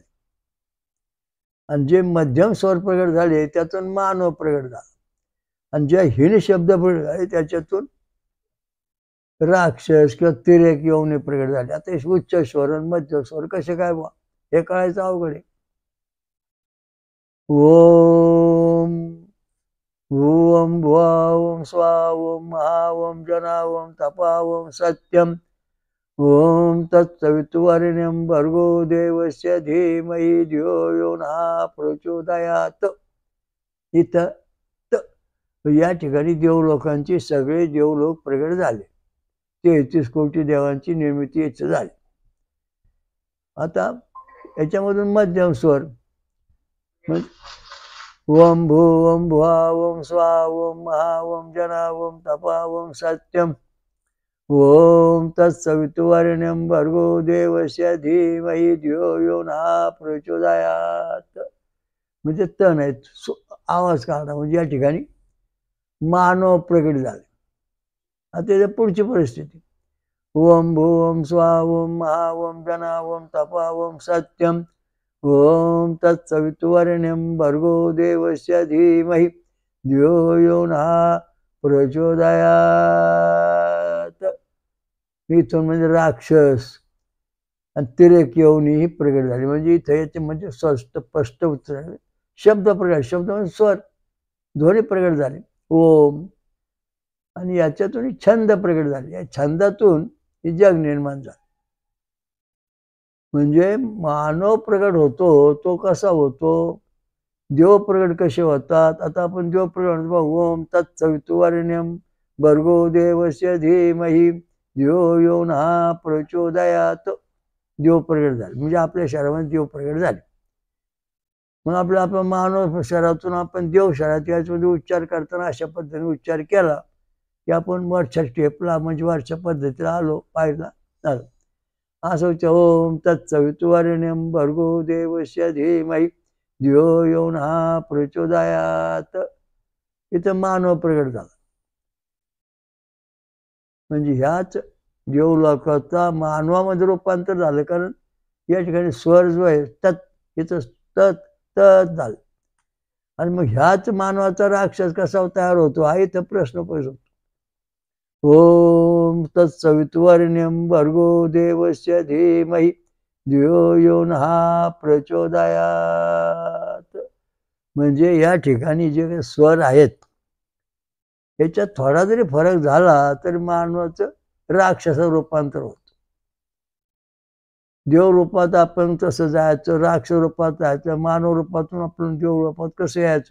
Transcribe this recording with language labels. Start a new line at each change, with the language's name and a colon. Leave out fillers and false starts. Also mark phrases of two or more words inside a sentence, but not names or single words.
Marathi: आणि जे मध्यम स्वर प्रगट झाले त्यातून मानव प्रगट झाला. आणि जे हिन शब्द प्रगट झाले त्याच्यातून राक्षस किंवा तिर्यक योनी प्रगट झाले. आता उच्च स्वर आणि मध्यम स्वर कसे काय बा हे कळायचं अवघड आहे.
Sanskrit: ओम भूवं भुवा ओम स्वा ओम महा ओम जना ओम तपा ओम सत्यम ओम तत्सवितुर्वरेण्यं भर्गो देवस्य धीमहि धियो यो नः प्रचोदयात्.
Marathi: इथं या ठिकाणी देवलोकांची सगळे देवलोक प्रगट झाले. 33 कोटी देवांची निर्मिती याची झाली. आता याच्यामधून मध्यम स्वर
Sanskrit: ओम भू ओम भुवा ओम स्वा ओम महा ओम जना ओम तपा ओम सत्यम ओम तत्सवितुर्वरेण्यं भर्गो देवस्य धीमहि धियो यो नः प्रचोदयात्.
Marathi: म्हणजे तण आहेत, आवाज काढा. म्हणजे या ठिकाणी मानव प्रगट झाले. आता त्याच्या पुढची परिस्थिती
Sanskrit: ओम भू ओम स्वा ओम महा ओम जना ओम तपा ओम सत्यम ओम तत्सवितुर्वरेण्यं भर्गो देवस्य धीमहि धियो यो नः प्रचोदयात्.
Marathi: इथून म्हणजे राक्षस आणि तिर्यक योनी ही प्रगट झाली. म्हणजे इथं याचे म्हणजे स्पष्ट उत्तर शब्द प्रगट. शब्द म्हणजे स्वर, ध्वनी प्रगट झाले ओम. आणि याच्यातून छंद प्रगट झाले. या छंदातून हे जग निर्माण झालं. म्हणजे मानव प्रगट होतो तो कसा होतो, देव प्रगट कसे होतात. आता आपण देव प्रगट होतो.
Sanskrit: ओम तत्सवितुर्वरेण्यं भर्गो देवस्य धीमहि धियो यो नः प्रचोदयात्.
Marathi: देव प्रगट झाले म्हणजे आपल्या शरीरामध्ये देव प्रगट झाले. मग आपला मानव शरीरातून आपण देव शरीरात याच्यामध्ये उच्चार करताना अशा पद्धतीने उच्चार केला की आपण वरच्या स्टेपला म्हणजे वरच्या पद्धतीला आलो, पाहिला आलो.
Sanskrit: असं ओम तत्सवितुर्वरेण्यं भर्गो देवस्य धीमहि धियो यो नः प्रचोदयात्.
Marathi: इथं मानव प्रगट झाला. म्हणजे ह्याच देवलोकाचा मानवामध्ये रूपांतर झालं. कारण या ठिकाणी स्वर जो आहे तत्, इथं तत् तत् झालं. आणि मग ह्याच मानवाचा राक्षस कसा तयार होतो हा इथं प्रश्न पडतो.
Sanskrit: ओम तत्सवितुर्वरेण्यं भर्गो देवस्य धीमहि धियो यो नः प्रचोदयात्.
Marathi: म्हणजे या ठिकाणी जे स्वर आहेत याच्यात थोडा जरी फरक झाला तरी मानवाचं राक्षसाचं रूपांतर होतं. देव रूपात आपण तसं जायचं, राक्षस रूपात जायचं, मानव रूपातून आपण देव रूपात कसं यायचं.